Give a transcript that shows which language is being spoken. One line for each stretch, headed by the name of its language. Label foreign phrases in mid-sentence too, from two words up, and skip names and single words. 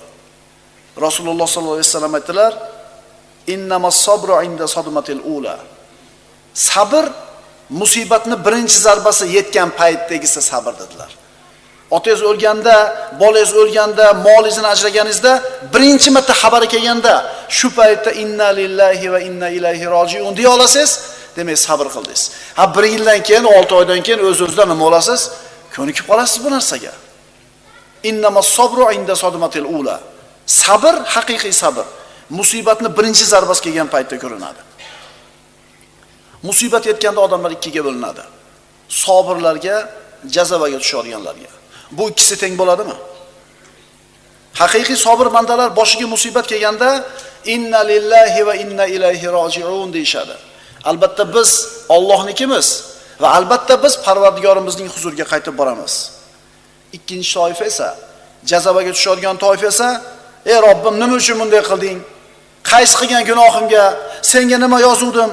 Uzbek: Rasululloh
Arabic: صلى الله عليه وسلم
Uzbek: aytdilar:
Arabic: "إنما الصبر عند الصدمة الأولى."
Uzbek: Sabr musibatni birinchi zarbasi yetgan paytdagisi sabr dedilar. Otangiz o'lganda, bolangiz o'lganda, molingizni ajraganingizda birinchi marta xabari kelganda, shu paytda
Arabic: إنا لله وإنا إليه راجعون
Uzbek: deya olasiz, demak sabr qildingiz. Ha 1 yildan keyin, 6 oydan keyin o'z-o'zidan nima olasiz? Ko'nikib qolasiz bu narsaga.
Arabic: إنما الصبر عند الصدمة الأولى.
Uzbek: Sabr haqiqiy sabr. Musibatni birinchi zarbasi kelgan paytda ko'rinadi. Musibat yetganda odamlar ikkiga bo'linadi. Sabirlarga, jazabaga tushadiganlarga. Bu ikkisi teng bo'ladimi? Haqiqiy sabr bandalar boshiga musibat kelganda
Arabic: إنا لله وإنا إليه راجعون
Uzbek: deyshadi. Albatta biz Allohnikimiz va albatta biz Parvardigorimizning huzuriga qaytib boramiz. Ikkinchi toifa esa, jazabaga tushadigan toifa esa, ey Robbim, nima uchun bunday qilding? Qaysi qilgan gunohimga senga nima yozuvdim?